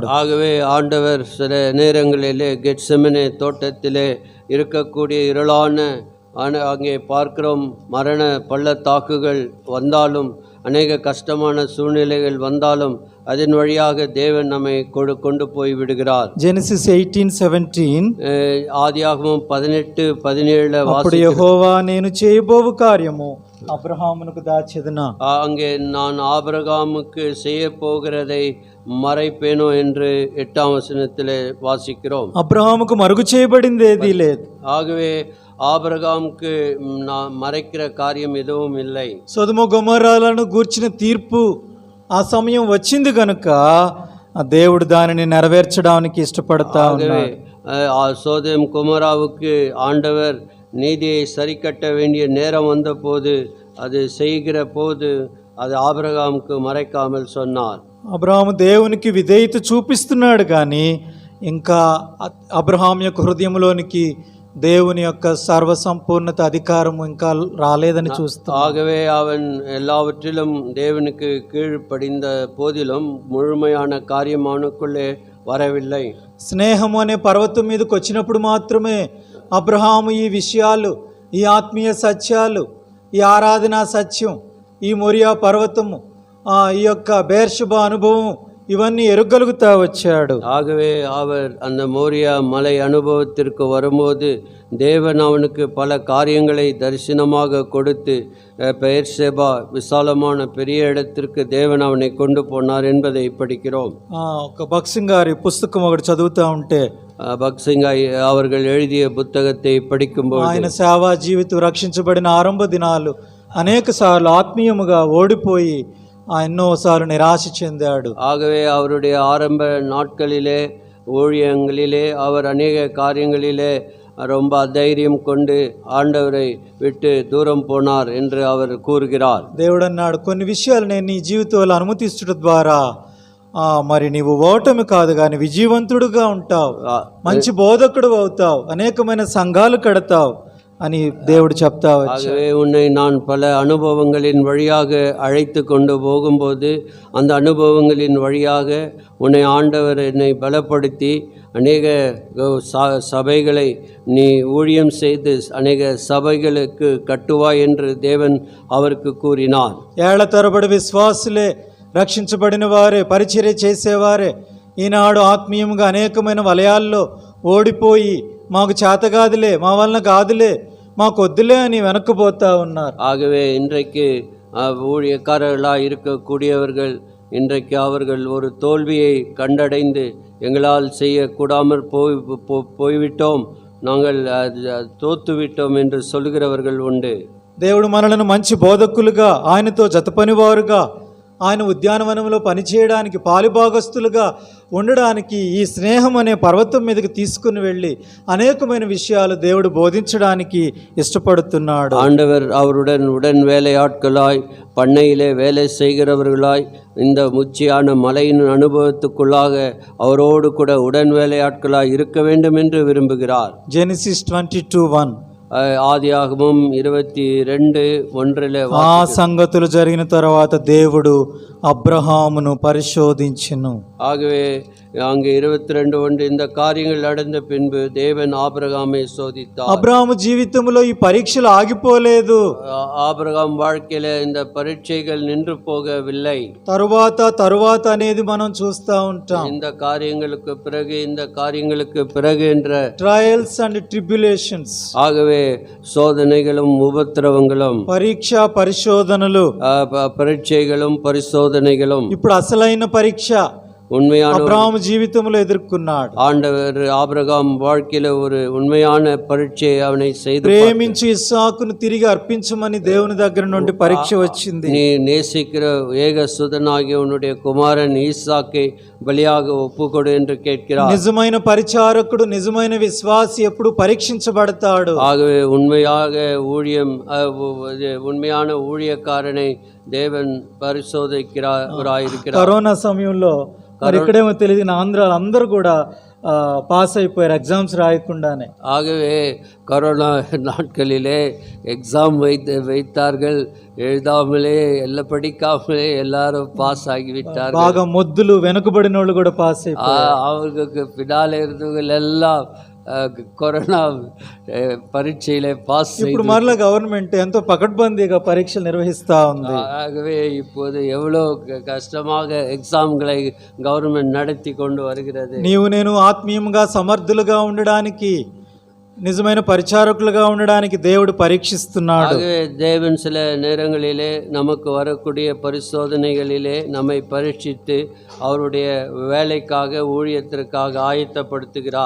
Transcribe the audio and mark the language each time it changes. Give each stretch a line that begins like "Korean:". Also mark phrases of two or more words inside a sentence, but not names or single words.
Tamil: ஆகவே ஆண்டவர் சில நேரங்களிலே கெத்செமனே தோட்டத்திலே இருக்கக்கூடிய இருளான அங்கே பார்க்கிறோம் மரண பள்ளத்தாக்குகள் வந்தாலும், அநேக கஷ்டமான சூழ்நிலைகள் வந்தாலும் அதன் வழியாக தேவன் நம்மை கொண்டு போய் விடுகிறார்.
Telugu: జెనసిస్ 18:17
Tamil: ஆதியாகமம் 18:17
Telugu: అప్పుడు యెహోవా నేను చేయబోవు కార్యము అబ్రహామునకు దాచెదనా,
Tamil: அங்கே நான் ஆபிரகாமுக்கு செய்ய போகிறதை மறைப்பேனோ என்று 8ஆம் வசனத்திலே வாசிக்கிறோம்.
Telugu: అబ్రహాముకు మరుగు చేయబడింది ఏదీ లేదు.
Tamil: ஆகவே ఆబ్రహాముకు మறைக்கிற காரியம் எதுவும் இல்லை.
Telugu: సొదొమ గొమొర్రాలను గూర్చిన తీర్పు ఆ సమయం వచ్చింది కనుక ఆ దేవుడు దానిని నెరవేర్చడానికి ఇష్టపడతా ఉన్నాడు.
Tamil: சோதோம் கொமோராவுக்கு ஆண்டவர் நீதியை சரி கட்ட வேண்டிய நேரம் வந்த போது, அது செய்கிற போது அது ஆபிரகாமுக்கு మறைக்காமல் சொன்னார்.
Telugu: అబ్రహాము దేవునికి విధేయత చూపిస్తున్నాడు కానీ ఇంకా అబ్రహాం యొక్క హృదయంలోనికి దేవుని యొక్క సర్వసంపూర్ణత అధికారము ఇంకా రాలేదని చూస్తాం.
Tamil: ஆகவே அவன் எல்லாவற்றிலும் தேவனுக்கு கீழ்ப்படிந்த போதிலும் முழுமையான காரியம் அவனுக்குள்ளே வரவில்லை.
Telugu: స్నేహము అనే పర్వతం మీదకి వచ్చినప్పుడు మాత్రమే అబ్రహాము ఈ విషయాలు, ఈ ఆత్మీయ సత్యాలు, ఈ ఆరాధనా సత్యం, ఈ మొరియా పర్వతము, ఈ యొక్క బేర్షెబా అనుభవం ఇవన్నీ ఎరుగలుగుతా వచ్చాడు.
Tamil: ஆகவே அவர் அந்த மோரியா மலை அனுபவத்திற்கு வரும்போது தேவன் அவனுக்கு பல காரியங்களை தரிசனமாக கொடுத்து பெயர்செபா விசாலமான பெரிய இடத்திற்கு தேவன் அவனை கொண்டு போனார் என்பதை படிக்கிறோம்.
Telugu: ఒక భక్సింగ్ గారి పుస్తకం ఒకటి చదువుతూ ఉంటే,
Tamil: భక్సింగ్ அவர்கள் எழுதிய புத்தகத்தை படிக்கும்போது
Telugu: ఆయన సేవా జీవితం రక్షించబడిన ఆరంభ దినాలు అనేక సార్లు ఆత్మీయముగా ఓడిపోయి ఎన్నోసార్లు నిరాశ చెందాడు.
Tamil: ஆகவே அவருடைய ஆரம்ப நாட்களிலே ஊழியங்களிலே அவர் அநேக காரியங்களிலே ரொம்ப அதைரியம் கொண்டு ஆண்டவரை விட்டு தூரம் போனார் என்று அவர் கூறுகிறார்.
Telugu: దేవుడు అన్నాడు, కొన్ని విషయాలు నేను నీ జీవితంలో అనుమతించడం ద్వారా మరి నీవు ఓటమి కాదు కానీ విజయవంతుడుగా ఉంటావు, మంచి బోధకుడు అవుతావు, అనేకమైన సంఘాలు కడతావు అని దేవుడు చెప్తా వచ్చాడు.
Tamil: ஆகவே உன்னை நான் பல அனுபவங்களின் வழியாக அழைத்து கொண்டு போகும்போது அந்த அனுபவங்களின் வழியாக உன்னை ஆண்டவர் என்னை பலப்படுத்தி அநேக சபைகளை நீ ஊழியம் செய்து அநேக சபைகளுக்கு கட்டுவாய் என்று தேவன் அவருக்கு கூறினார்.
Telugu: ఏళ్ల తరబడి విశ్వాసులే, రక్షించబడిన వారే, పరిచర్య చేసేవారే ఈనాడు ఆత్మీయంగా అనేకమైన వలయాల్లో ఓడిపోయి మాకు చేతగాదులే, మా వలన కాదులే, మాకు వద్దులే అని వెనక్కిపోతా ఉన్నారు.
Tamil: ஆகவே இன்றைக்கு ஊழியக்காரர்களாக இருக்கக்கூடியவர்கள் இன்றைக்கு அவர்கள் ஒரு தோல்வியை கண்டடைந்து எங்களால் செய்யக்கூடாமற் போய்விட்டோம், நாங்கள் தோத்துவிட்டோம் என்று சொல்கிறவர்கள் உண்டு.
Telugu: దేవుడు మనలను మంచి బోధకులుగా, ఆయనతో జత పనివారుగా, ఆయన ఉద్యానవనంలో పనిచేయడానికి పాలుభాగస్తులుగా ఉండడానికి ఈ స్నేహం అనే పర్వతం మీదకి తీసుకుని వెళ్ళి అనేకమైన విషయాలు దేవుడు బోధించడానికి ఇష్టపడుతున్నాడు.
Tamil: ஆண்டவர் அவருடன் உடன் வேலையாட்களாய், பண்ணையிலே வேலை செய்கிறவர்களாய், இந்த முச்சியான மலையின் அனுபவத்துக்குள்ளாக அவரோடு கூட உடன் வேலையாட்களாய் இருக்க வேண்டும் என்று விரும்புகிறார்.
Telugu: జెనసిస్ 22:1 ఆదియాగమం 22:1 ఆ సంగతులు జరిగిన తర్వాత దేవుడు అబ్రహామును పరిశోధించెను.
Tamil: ஆகவே அங்கே 22:1 இந்த காரியங்கள் நடந்த பின்பு தேவன் ஆபிரகாமை சோதித்தார்.
Telugu: అబ్రహాము జీవితంలో ఈ పరీక్షలు ఆగిపోలేదు.
Tamil: ஆபிரகாம் வாழ்க்கையில இந்த பரீட்சைகள் நின்று போகவில்லை.
Telugu: తరువాత అనేది మనం చూస్తూ ఉంటాం.
Tamil: இந்த காரியங்களுக்கு பிறகு என்ற
English: Trials and tribulations.
Tamil: ஆகவே சோதனைகளும் உபத்திரவங்களும்,
Telugu: పరీక్ష పరిశోధనలు,
Tamil: பரீட்சைகளும் பரிசோதனைகளும்,
Telugu: ఇప్పుడు అసలైన పరీక్ష
Tamil: உண்மையான
Telugu: అబ్రహాము జీవితంలో ఎదుర్కొన్నాడు.
Tamil: ஆண்டவர் ஆபிரகாம் வாழ்க்கையில ஒரு உண்மையான பரீட்சையை அவனை செய்து,
Telugu: ప్రేమించి ఇస్సాకును తిరిగి అర్పించమని దేవుని దగ్గర నుండి పరీక్ష వచ్చింది.
Tamil: நீ நேசிக்கிற ஏக சுதனாகிய உன்னுடைய குமாரன் ஈசாக்கை பலியாக ஒப்புக்கொடு என்று கேட்கிறார்.
Telugu: నిజమైన పరిచారకుడు, నిజమైన విశ్వాసి ఎప్పుడు పరీక్షించబడతాడు.
Tamil: ஆகவே உண்மையான ஊழியக்காரனை தேவன் பரிசோதிக்கிறார்.
Telugu: కరోనా సమయంలో మరి ఇక్కడేమో తెలియదు, ఆంధ్రాలో అందరూ కూడా పాస్ అయిపోయారు ఎగ్జామ్స్ రాయకుండానే.
Tamil: ஆகவே கொரோனா நாட்களிலே எக்ஸாம் வைத்தார்கள், எழுதாமலே படிக்காமலே எல்லாரும் பாஸ் ஆகிவிட்டார்கள்.
Telugu: బాగా మొద్దులు వెనుకబడిన వాళ్ళు కూడా పాస్ అయిపోయారు.
Tamil: அவர்களுக்கு பின்னாலே இருந்தவர்கள் எல்லாம் கொரோனா பரீட்சையிலே பாஸ்.
Telugu: ఇప్పుడు మరలా గవర్నమెంట్ ఎంతో పకడ్బందీగా పరీక్షలు నిర్వహిస్తా ఉంది.
Tamil: ஆகவே இப்போது எவ்வளோ கஷ்டமாக எக்ஸாம்களை கவர்மெண்ட் நடத்தி கொண்டு வருகிறது.
Telugu: నీవు నేను ఆత్మీయంగా సమర్థులుగా ఉండడానికి, నిజమైన పరిచారకులుగా ఉండడానికి దేవుడు పరీక్షిస్తున్నాడు.
Tamil: தேவன் சில நேரங்களிலே நமக்கு வரக்கூடிய பரிசோதனைகளிலே நம்மை பரீட்சித்து அவருடைய வேலைக்காக, ஊழியத்திற்காக ஆயத்தப்படுத்துகிறார்.